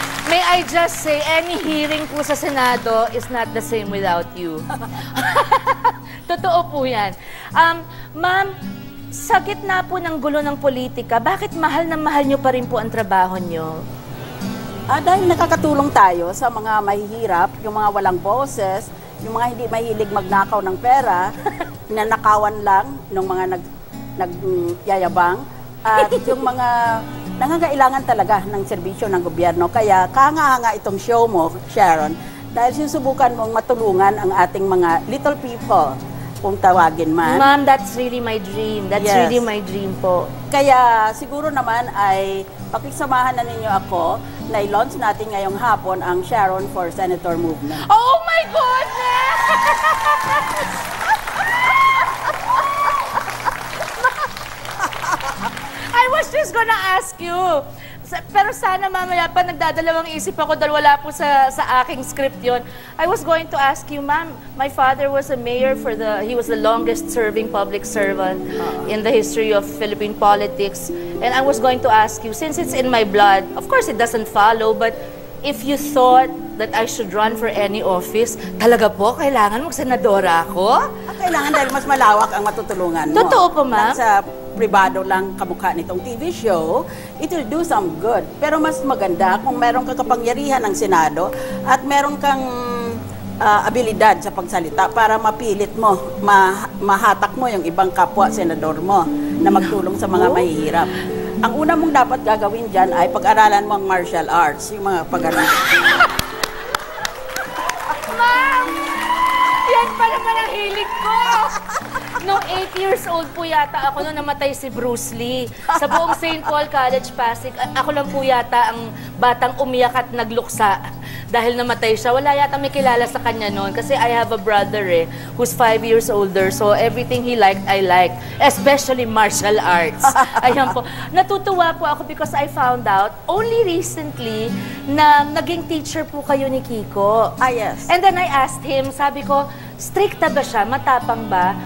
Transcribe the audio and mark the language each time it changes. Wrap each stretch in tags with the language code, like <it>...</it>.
<en>May I just say, any hearing</en> <tl>po sa Senado</tl> <en>is not the same without you.</en> <tl>Totoo po yan. Ma'am, sa gitna po ng gulo ng politika, bakit mahal na mahal nyo pa rin po ang trabaho nyo? Dahil nakakatulong tayo sa mga mahihirap, yung mga walang boses, yung mga hindi mahilig magnakaw ng pera, nanakawan lang ng mga nagyayabang, at yung mga nangangailangan talaga ng serbisyo ng gobyerno. Kaya kahanga-hanga itong show mo, Sharon, dahil susubukan mong matulungan ang ating mga little people, kung tawagin man.</tl> <en>Ma'am, that's really my dream. That's really my dream po.</en> <tl>Kaya siguro naman ay pakisamahan na ninyo ako na i-launch natin ngayong hapon ang Sharon for Senator Movement.</tl> <en>Oh my goodness! I was just gonna ask you.</en> <tl>Pero sana mamaya pa nagdadalawang isip ako dahil wala po sa aking script yon.</tl> <en>I was going to ask you, ma'am, my father was a mayor he was the longest serving public servant in the history of Philippine politics. And I was going to ask you, since it's in my blood, of course it doesn't follow, but if you thought that I should run for any office,</en> <tl>talaga po, kailangan mag-senadora ako? Kailangan dahil mas malawak ang matutulungan mo. Totoo po, ma'am? Sa pribado lang kamukha nitong TV show,</tl> <en>it will do some good.</en> <tl>Pero mas maganda kung meron kang kapangyarihan ng Senado at meron kang abilidad sa pagsalita para mapilit mo, mahatak mo yung ibang kapwa senador mo na magtulong sa mga mahihirap. Ang una mong dapat gagawin dyan ay pag-aralan mo ang martial arts, yung mga pag-aralan.</tl> <en>Ma'am!</en> <tl>Yan pa naman ang hilig ko! Noong 8 years old po yata ako nung namatay si Bruce Lee. Sa buong St. Paul College, Pasig, ako lang po yata ang batang umiyak at nagluksa dahil namatay siya. Wala yata may kilala sa kanya noon kasi</tl> <en>I have a brother who's 5 years older. So everything he liked, I like. Especially martial arts.</en> <tl>Ayan po. Natutuwa po ako</tl> <en>because I found out only recently</en> <tl>na naging teacher po kayo ni Kiko.</tl> <en>Yes. And then I asked him,</en> <tl>sabi ko, stricta ba siya? Matapang ba?</tl>